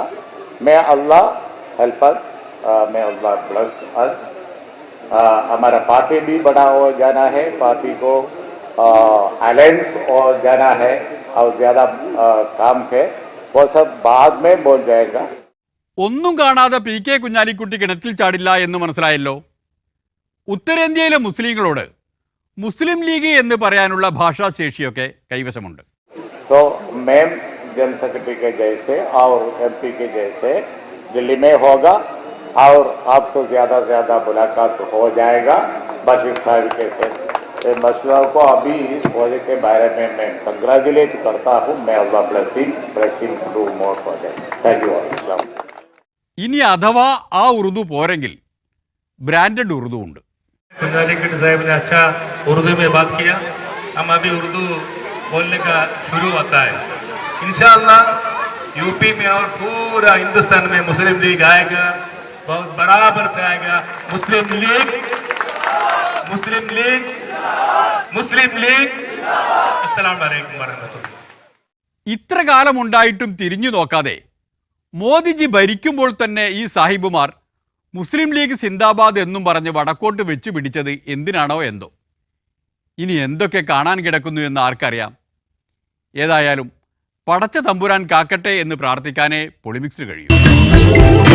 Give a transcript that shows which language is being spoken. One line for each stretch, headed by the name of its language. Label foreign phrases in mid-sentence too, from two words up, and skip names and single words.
English: May Allah help us, May Allah bless us.
Hindi: हमारा पार्टी भी बड़ा हो जाना है, पार्टी को अलायंस हो जाना है और ज़्यादा काम है, वो सब बाद में बोल जाएगा.
Malayalam: ഒന്നും കാണാതെ പി കെ കുഞ്ഞാലിക്കുട്ടി കിണറ്റിൽ ചാടില്ല എന്ന് മനസ്സിലായല്ലോ. ഉത്തരേന്ത്യയിലെ മുസ്ലിങ്ങളോട് മുസ്ലിം ലീഗ് എന്ന് പറയാനുള്ള ഭാഷാശേഷിയൊക്കെ കൈവശമുണ്ട്.
English: so ma'am general secretary
Hindi: के जैसे और MP के जैसे दिल्ली में होगा और आपसे ज़्यादा मुलाकात हो जाएगा. बशीर साहब के से बशीर साहब को अभी इस प्रोजेक्ट के बारे में मैं कंग्रेचुलेट करता हूँ.
English: May Allah blessing to more project. thank you. इस्लाम.
Malayalam: ഇനി അഥവാ ആ ഉറുദു പോരെങ്കിൽ ബ്രാൻഡഡ് ഉറുദു ഉണ്ട്.
Hindi: कुंजालिकुटी साहब ने अच्छा उर्दू में बात किया. हम अभी उर्दू बोलने का शुरू होता है
Arabic: إن شاء الله.
Hindi: यूपी में और पूरा हिंदुस्तान में मुस्लिम लीग आएगा. बहुत बराबर से आएगा। मुस्लिम लीग, मुस्लिम लीग, मुस्लिम लीग।
Arabic: السلام عليكم ورحمة الله.
Malayalam: ഇത്ര കാലമുണ്ടായിട്ടും തിരിഞ്ഞു നോക്കാതെ മോദിജി ഭരിക്കുമ്പോൾ തന്നെ ഈ സാഹിബുമാർ മുസ്ലിം ലീഗ് സിന്ദാബാദ് എന്നും പറഞ്ഞ് വടക്കോട്ട് വെച്ചു പിടിച്ചത് എന്തിനാണോ എന്തോ. ഇനി എന്തൊക്കെ കാണാൻ കിടക്കുന്നു എന്ന് ആർക്കറിയാം. ഏതായാലും പടച്ച തമ്പുരാൻ കാക്കട്ടെ എന്ന് പ്രാർത്ഥിക്കാനേ പൊളിമിക്സിന് കഴിയൂ.